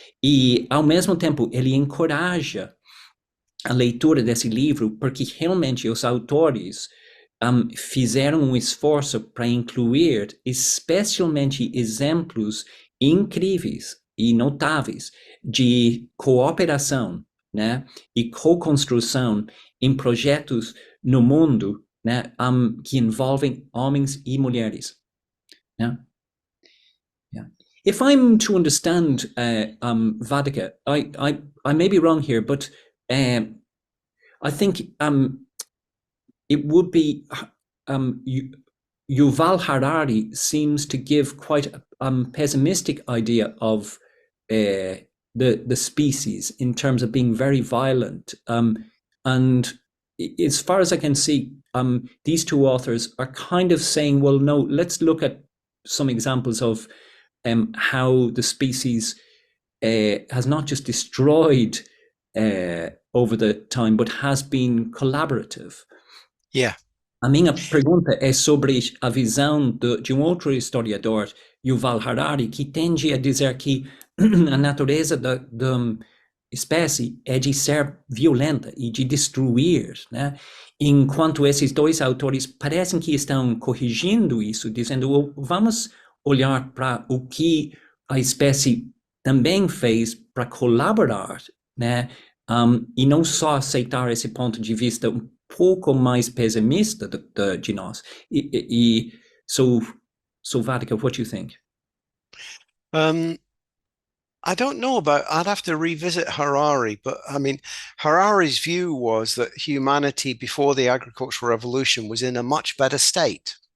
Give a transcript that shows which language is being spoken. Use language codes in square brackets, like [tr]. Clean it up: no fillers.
[pt] E, ao mesmo tempo, ele encoraja a leitura desse livro porque realmente os autores fizeram um esforço para incluir especialmente exemplos incríveis e notáveis de cooperação, né, e co-construção em projetos no mundo, né, que envolvem homens e mulheres. Né? [en] Yeah. If I'm to understand Vaddhaka, I may be wrong here, but I think it would be Yuval Harari seems to give quite a pessimistic idea of the species in terms of being very violent. And as far as I can see, these two authors are kind of saying, well, no, let's look at some examples of how the species has not just destroyed over the time, but has been collaborative. Yeah. [pt] A minha pergunta é sobre a visão de outro historiador, Yuval Harari, que tende a dizer que a natureza da espécie é de ser violenta e de destruir, né? Enquanto esses dois autores parecem que estão corrigindo isso, dizendo, vamos olhar para o que a espécie também fez para colaborar, né? E não só aceitar esse ponto de vista um pouco mais pessimista de nós. [en] So Vaddhaka, what do you think? I don't know I'd have to revisit Harari, but I mean, Harari's view was that humanity before the agricultural revolution was in a much better state.